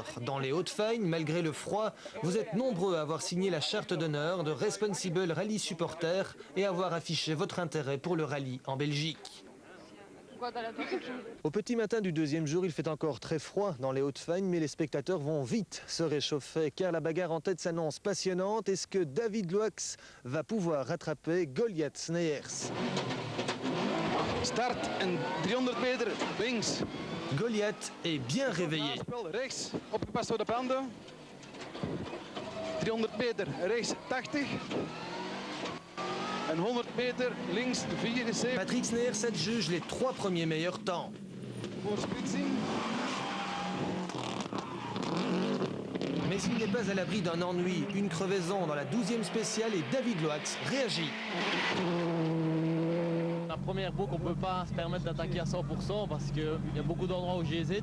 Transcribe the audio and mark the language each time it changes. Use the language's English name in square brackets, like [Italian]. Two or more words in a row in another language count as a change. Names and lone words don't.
[French] Dans les Hauts-de-Fagne, malgré le froid, vous êtes nombreux à avoir signé la charte d'honneur de Responsible Rally Supporter et à avoir affiché votre intérêt pour le rallye en Belgique. Au petit matin du deuxième jour, il fait encore très froid dans les Hauts-de-Fagne, mais les spectateurs vont vite se réchauffer car la bagarre en tête s'annonce passionnante. Est-ce que David Loax va pouvoir rattraper Goliath Sneyers? [Dutch] Start en 300 meter links. [French] Goliath est bien réveillé. [Dutch] Rechts, opgepast voor de banden. 300 meter rechts 80. En 100 meter links 74. [French] Patrick Sneyers adjuge les 3 premiers meilleurs temps. [Dutch] Voor splitsing. [French] Mais il n'est pas à l'abri d'un ennui, une crevaison dans la 12e spéciale et David Loax réagit. La première boucle, on ne peut pas se permettre d'attaquer à 100% parce qu'il y a beaucoup d'endroits où j'hésite.